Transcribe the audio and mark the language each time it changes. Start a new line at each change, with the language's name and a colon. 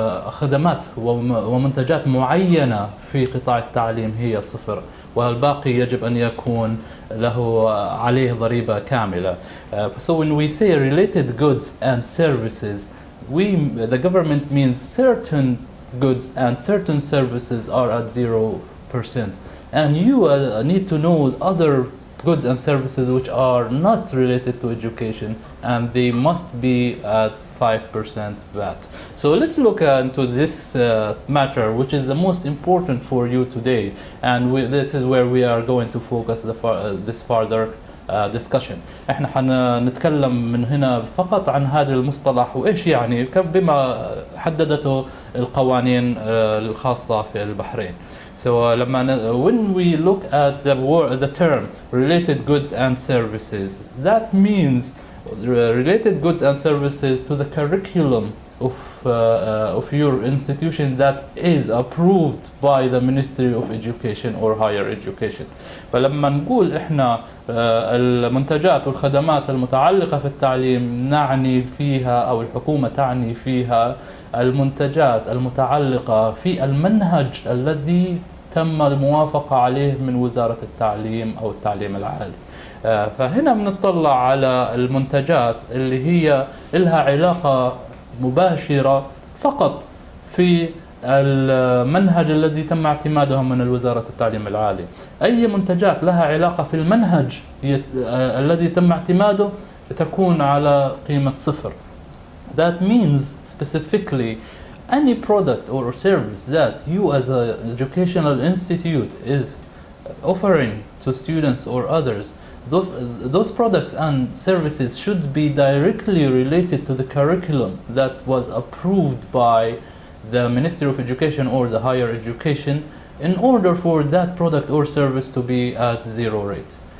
Arabic: خدمات ومنتجات معينة في قطاع التعليم هي صفر، والباقي يجب أن يكون له عليه ضريبة كاملة.
English: So when we say related goods and services, the government means certain goods and certain services are at 0%. And you need to know other goods and services which are not related to education, and they must be at 5% VAT. So let's look into this matter, which is the most important for you today, and this is where we are going to focus this further discussion.
Arabic: احنا حنتكلم من هنا فقط عن هذا المصطلح وايش يعني بما حددته القوانين الخاصة في البحرين.
English: So when we look at the term related goods and services, that means related goods and services to the curriculum of your institution that is approved by the Ministry of Education or Higher Education.
Arabic: فلما نقول احنا المنتجات والخدمات المتعلقة في التعليم نعني فيها أو الحكومة تعني فيها المنتجات المتعلقة في المنهج الذي تم الموافقة عليه من وزارة التعليم أو التعليم العالي. فهنا بنطلع على المنتجات اللي هي لها علاقة مباشرة فقط في المنهج الذي تم اعتماده من وزارة التعليم العالي. أي منتجات لها علاقة في المنهج الذي تم اعتماده تكون على قيمة صفر.
English: That means specifically any product or service that you as an educational institute is offering to students or others, those products and services should be directly related to the curriculum that was approved by the Ministry of Education or the Higher Education in order for that product or service to be at zero rate.